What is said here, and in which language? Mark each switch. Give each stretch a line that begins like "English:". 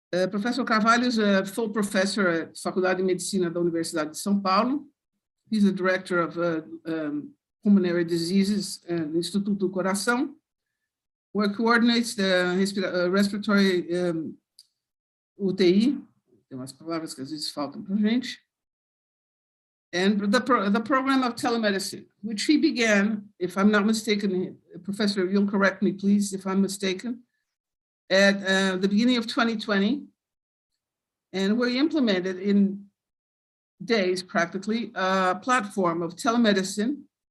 English: Professor Carvalho is a full professor at Faculdade de Medicina da Universidade de São Paulo. He's the director of pulmonary diseases and Instituto do Coração, where coordinates the respiratory UTI.
Portuguese: Tem umas palavras que às vezes faltam para a gente.
English: And the program of telemedicine, which he began, if I'm not mistaken, Professor, you'll correct me, please, if I'm mistaken, at the beginning of 2020, and we implemented in days, practically, a platform of telemedicine,